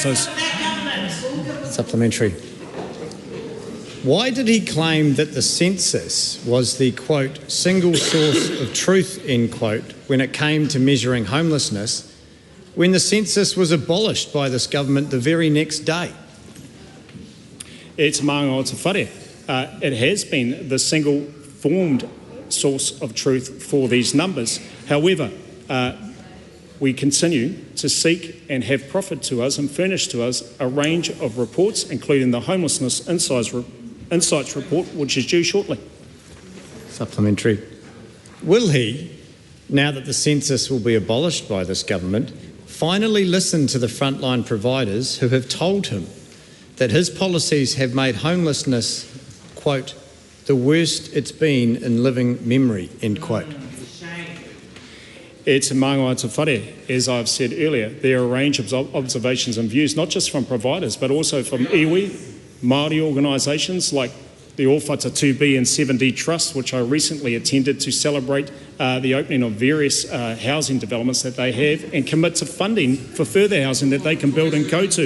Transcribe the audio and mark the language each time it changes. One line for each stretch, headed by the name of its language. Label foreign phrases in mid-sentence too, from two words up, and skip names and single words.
English: Supplementary. Why did he claim that the census was the, quote, single source of truth, end quote, when it came to measuring homelessness, when the census was abolished by this government the very next day?
Māori: E te manga o te whare.
English: It has been the single formed source of truth for these numbers. However, we continue to seek and have proffered to us and furnished to us a range of reports, including the Homelessness Insights report, which is due shortly. Supplementary. Will he, now that the census will be abolished by this government, finally listen to the frontline providers who have told him that his policies have made homelessness, quote, the worst it's been in living memory, end quote?
Māori: E te manga o te whare,
English: as I've said earlier, there are a range of observations and views, not just from providers, but also from iwi, Māori organisations like the Ōwhata 2B and 7D Trust, which I recently attended to celebrate the opening of various housing developments that they have and commit to funding for further housing that they can build and go to.